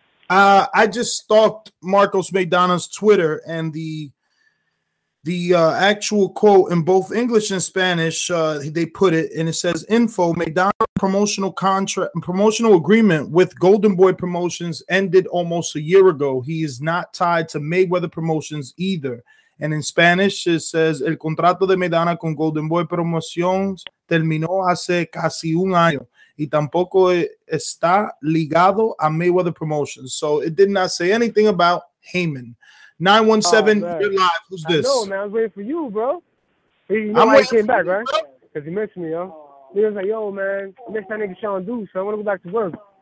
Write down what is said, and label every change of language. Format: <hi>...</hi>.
<en>I just stalked Marcos Maidana's Twitter, and the actual quote in both English and Spanish, they put it, and it says, info, Maidana promotional agreement with Golden Boy Promotions ended almost a year ago. He is not tied to Mayweather Promotions either.</en> <es>And in Spanish, it says, el contrato de Maidana con Golden Boy Promotions terminó hace casi un año. Y tampoco está ligado a Mayweather Promotions.</es> <en>So it did not say anything about Haymon. 917, you're live. Who's this? No, man, I was waiting for you, bro. You know why he came back, right? Because he missed me, yo. He was like, yo, man, miss that nigga Sean Deuce, so I want to go back to work.</en>